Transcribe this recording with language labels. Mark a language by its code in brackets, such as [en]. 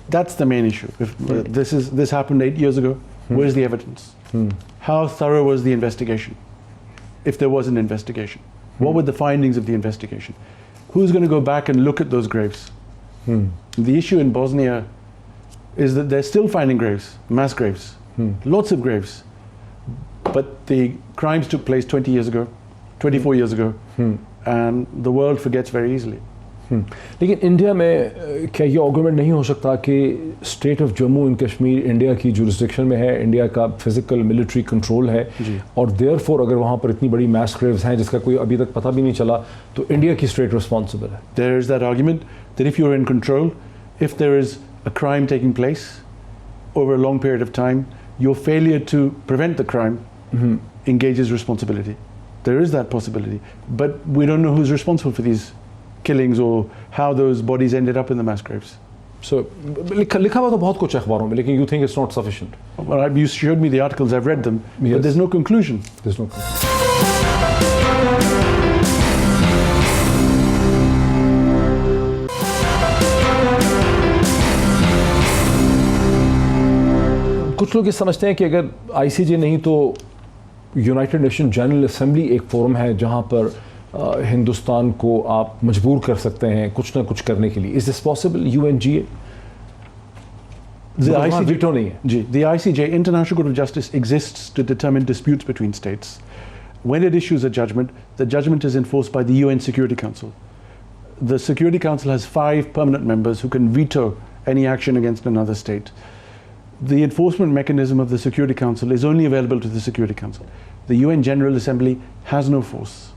[en] that's the main issue if this happened 8 years ago where's the evidence how thorough was the investigation if there was an investigation what were the findings of the investigation who's going to go back and look at those graves the issue in Bosnia is that they're still finding graves mass graves lots of graves but the crimes took place 20 years ago 24 years ago and the world forgets very easily [ur] لیکن India میں کیا یہ argument نہیں ہو سکتا کہ state of Jammu and Kashmir India کی jurisdiction میں ہے انڈیا کا فزیکل ملٹری کنٹرول ہے اور دیئر فور اگر وہاں پر اتنی بڑی میس گریوز ہیں جس کا کوئی ابھی تک پتہ بھی نہیں چلا تو انڈیا کی اسٹیٹ رسپانسبل ہے [en] there is that argument that if you're in control if there is a crime taking place over a long period of time your failure to prevent the crime engages responsibility there is that possibility but we don't know who's responsible for these killings or how those bodies ended up in the mass graves [ur] so لکھا ہوا تو بہت کچھ اخباروں میں لیکن you think it's not sufficient [en] well, you showed me the articles I've read them but there's no conclusion [ur] کچھ لوگ یہ سمجھتے ہیں کہ اگر ICJ نہیں تو یونائٹڈ نیشن جنرل اسمبلی ایک فورم ہے جہاں پر ہندوستان کو آپ مجبور کر سکتے ہیں کچھ نہ کچھ کرنے کے لیے از دس پاسبل UNGA [en] veto نہیں ہے the ICJ International Court of Justice exists to determine disputes between states when it issues a judgment the judgment is enforced by the UN Security Council the Security Council has 5 permanent members who can veto any action against another state the enforcement mechanism of the Security Council is only available to the Security Council the UN General Assembly has no force